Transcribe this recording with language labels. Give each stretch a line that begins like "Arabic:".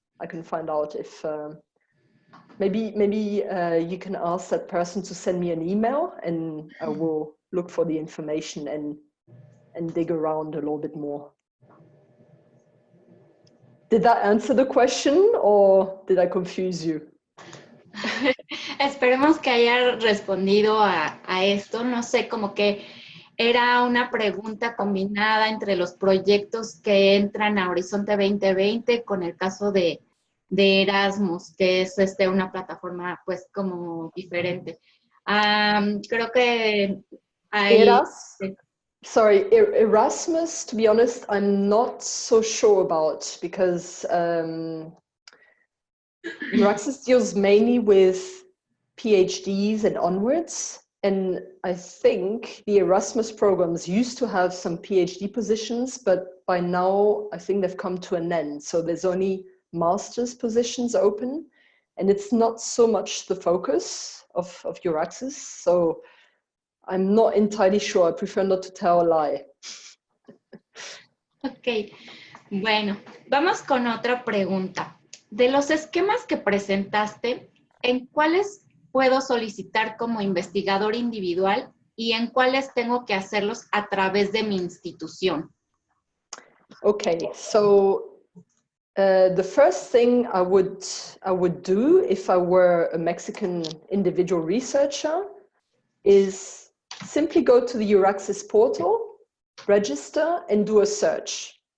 English: If maybe you can ask that person to send me an email, and I will look for the information and dig around a little bit more. Did that answer the question, or did I confuse you?
Spanish: Esperemos que haya respondido a esto. No sé, como que era una pregunta combinada entre los proyectos que entran a Horizonte 2020 con el caso de Erasmus, que es una plataforma pues como diferente. Creo que hay...
English: Erasmus, to be honest, I'm not so sure about, because EURAXESS deals mainly with PhDs and onwards. And I think the Erasmus programs used to have some PhD positions, but by now I think they've come to an end. So there's only master's positions open, and it's not so much the focus of EURAXESS. So I'm not entirely sure. I prefer not to tell a lie.
Spanish: Ok, bueno, vamos con otra pregunta. De los esquemas que presentaste, ¿en cuáles puedo solicitar como investigador individual y en cuáles tengo que hacerlos a través de mi institución?
English: Okay, so the first thing I would do if I were a Mexican individual researcher is simply go to the EURAXESS portal, register, and do a search.